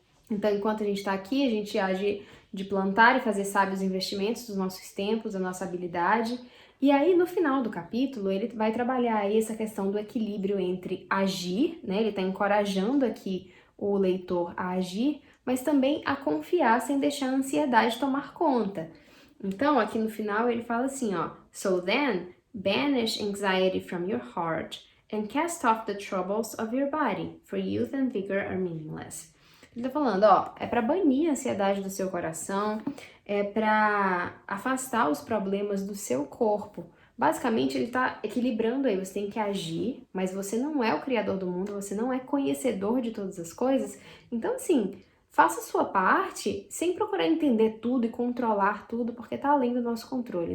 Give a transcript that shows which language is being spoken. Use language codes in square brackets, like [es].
[pt] Então, enquanto a gente está aqui, a gente age de plantar e fazer sábios investimentos dos nossos tempos, da nossa habilidade. E aí, no final do capítulo, ele vai trabalhar aí essa questão do equilíbrio entre agir, né? Ele está encorajando aqui o leitor a agir, mas também a confiar sem deixar a ansiedade tomar conta. Então, aqui no final, ele fala assim, ó: [en] So then, banish anxiety from your heart and cast off the troubles of your body, for youth and vigor are meaningless. [pt] Ele tá falando, ó, é para banir a ansiedade do seu coração, é para afastar os problemas do seu corpo. Basicamente, ele tá equilibrando aí, você tem que agir, mas você não é o criador do mundo, você não é conhecedor de todas as coisas. Então, assim, faça a sua parte sem procurar entender tudo e controlar tudo, porque tá além do nosso controle.